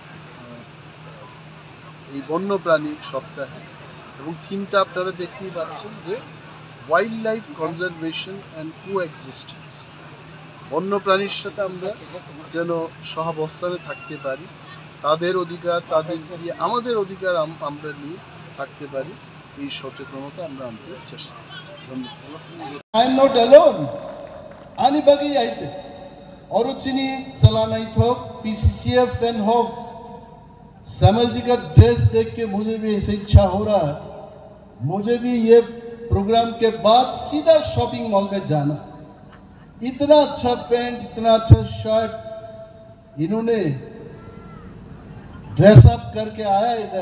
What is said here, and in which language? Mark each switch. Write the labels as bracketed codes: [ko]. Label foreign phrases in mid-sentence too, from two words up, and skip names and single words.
[bn] এই বন্যপ্রাণী সপ্তাহে এবং থিমটা আপনারা দেখতেই পাচ্ছেন যে [en] wild life conservation and coexistence [bn] বন্যপ্রাণীর সাথে আমরা যেন সহাবস্থানে থাকতে পারি তাদের অধিকার তাদের দিয়ে আমাদের অধিকার আমরা নিয়ে থাকতে পারি এই সচেতনতা আমরা আনতে চেষ্টা করি ধন্যবাদ [en] I am not alone [trp] ani bagi yaitse oruchini salanai thok [en] PCCF and HOF [hi] समल जी का ड्रेस देख के मुझे भी ऐसे इच्छा हो रहा है मुझे भी ये प्रोग्राम के बाद सीधा [en] shopping mall [hi] में जाना इतना अच्छा पैंट इतना अच्छा शर्ट इन्होंने ड्रेसअप करके आया इधर।